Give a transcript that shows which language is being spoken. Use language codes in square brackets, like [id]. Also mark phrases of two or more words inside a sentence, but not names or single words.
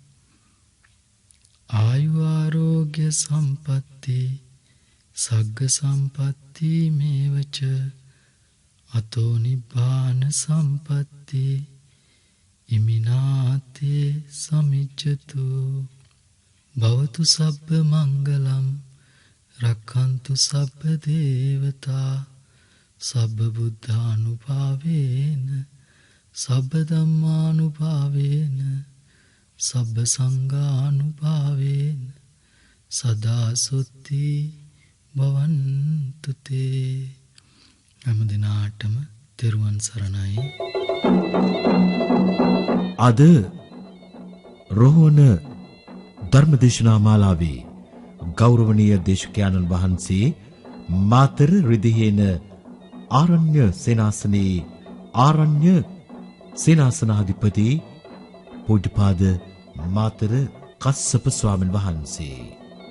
[pi] ආයු ආරෝග්‍ය සම්පatti සග්ග සම්පatti මේවච අතෝ නිබ්බාන සම්පatti ඉමිනාතේ සමිච්ඡතු. භවතු සබ්බ මංගලම් රක්ඛන්තු සබ්බ දේවතා සබ්බ බුද්ධානුභාවේන සබ්බ ධම්මානුභාවේන සබ්බ සංඝානුභාවේන සදා සොත්ති භවන්තු තේ. [si] හැම දිනාටම තෙරුවන් සරණයි. අද රෝහණ ධර්මදේශනා මාලාවේ ගෞරවනීය දේශකයන්න් වහන්සේ මාතර රිදිහේන ආරණ්‍ය සේනාසනයේ ආරණ්‍ය සේනාසනාධිපති පූජ්‍යපාද මාතර කස්සප ස්වාමීන් වහන්සේ